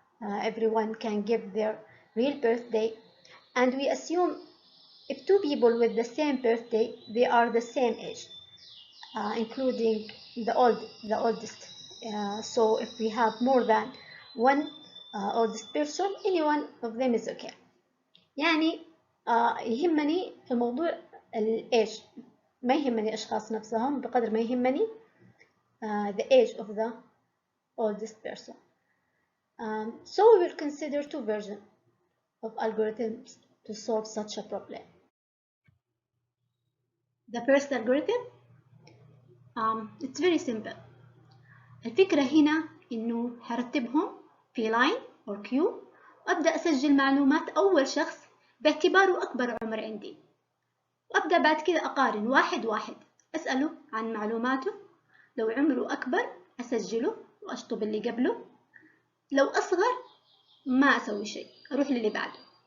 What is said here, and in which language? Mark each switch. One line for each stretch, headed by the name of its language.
English: Everyone can give their real birthday. And we assume if two people with the same birthday, they are the same age, including the oldest. So if we have more than one oldest person, any one of them is okay.
Arabic: يعني يهمني في موضوع الage، ما يهمني أشخاص نفسهم بقدر ما يهمني
English: the age of the oldest person. So we will consider two versions of algorithms to solve such a problem. The first algorithm, it's very simple.
Arabic: الفكرة هنا إنه هرتبهم في
English: line or queue
Arabic: وأبدأ أسجل معلومات أول شخص باعتباره أكبر عمر عندي، وأبدأ بعد كده أقارن واحد واحد، أسأله عن معلوماته، لو عمره أكبر أسجله وأشطب اللي قبله، لو أصغر ما أسوي شيء، أروح للي بعده.